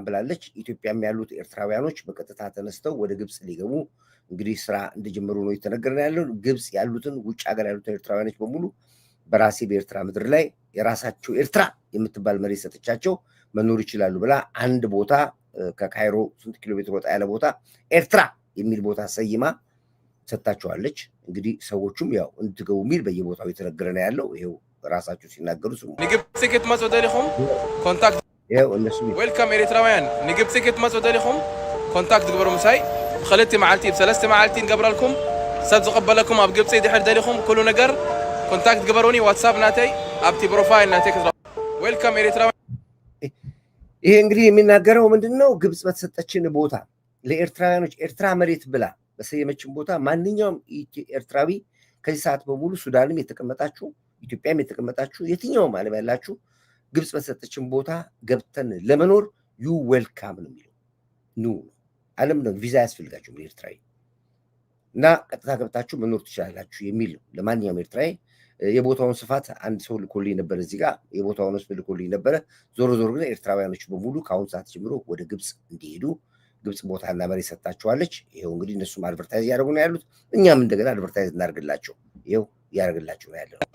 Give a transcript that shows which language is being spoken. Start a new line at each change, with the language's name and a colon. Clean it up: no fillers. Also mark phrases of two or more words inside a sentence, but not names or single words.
Amharic: ብላለች። ኢትዮጵያም ያሉት ኤርትራውያኖች በቀጥታ ተነስተው ወደ ግብፅ ሊገቡ እንግዲህ ስራ እንደጀመሩ ነው የተነገረን ያለው። ግብፅ ያሉትን ውጭ ሀገር ያሉትን ኤርትራውያኖች በሙሉ በራሴ በኤርትራ ምድር ላይ የራሳቸው ኤርትራ የምትባል መሬት ሰጥቻቸው መኖር ይችላሉ ብላ አንድ ቦታ ከካይሮ ስንት ኪሎ ሜትር ወጣ ያለ ቦታ ኤርትራ የሚል ቦታ ሰይማ ሰጥታቸዋለች። እንግዲህ ሰዎቹም ያው እንድትገቡ የሚል በየቦታው የተነገረ ነው ያለው። ይሄው ራሳቸው ሲናገሩ ስሙ።
Tigrinya: ንግብፅ ክትመፁ ደሊኹም ኮንታክት
Amharic: ይሄው እነሱ
Tigrinya: ዌልካም ኤርትራውያን ንግብፅ ክትመፁ ደሊኹም ኮንታክት ግበሩ ምሳይ ብክልተ መዓልቲ ብሰለስተ መዓልቲ ንገብረልኩም ሰብ ዝቕበለኩም ኣብ ግብፂ ድሕር ደሊኹም ኩሉ ነገር ኮንታክት ግበሩኒ ዋትሳፕ ናተይ ኣብቲ ፕሮፋይል ናተይ ክትራ ዌልካም ኤርትራውያን።
Amharic: ይሄ እንግዲህ የሚናገረው ምንድነው? ግብፅ በተሰጠችን ቦታ ለኤርትራውያኖች ኤርትራ መሬት ብላ በሰየመችን ቦታ ማንኛውም ኤርትራዊ ከዚህ ሰዓት በሙሉ ሱዳንም የተቀመጣችሁ ኢትዮጵያም የተቀመጣችሁ የትኛውም ዓለም ያላችሁ ግብፅ በተሰጠችን ቦታ ገብተን ለመኖር
English: you welcome
Amharic: ነው የሚለው። ኑ ዓለም ነው ቪዛ ያስፈልጋችሁ ኤርትራዊ እና ቀጥታ ገብታችሁ መኖር ትችላላችሁ የሚል ነው። ለማንኛውም ኤርትራዊ የቦታውን ስፋት አንድ ሰው ልኮልኝ ነበር፣ እዚህ ጋር የቦታውን ውስጥ ልኮልኝ ነበረ። ዞሮ ዞሮ ግን ኤርትራውያኖች በሙሉ ከአሁን ሰዓት ጀምሮ ወደ ግብፅ እንዲሄዱ ግብፅ ቦታና መሬት ሰጥታችኋለች። ይኸው እንግዲህ እነሱም አድቨርታይዝ እያደረጉ ነው ያሉት። እኛም እንደገና አድቨርታይዝ እናደርግላቸው። ይኸው እያደረግላቸው ነው ያለው።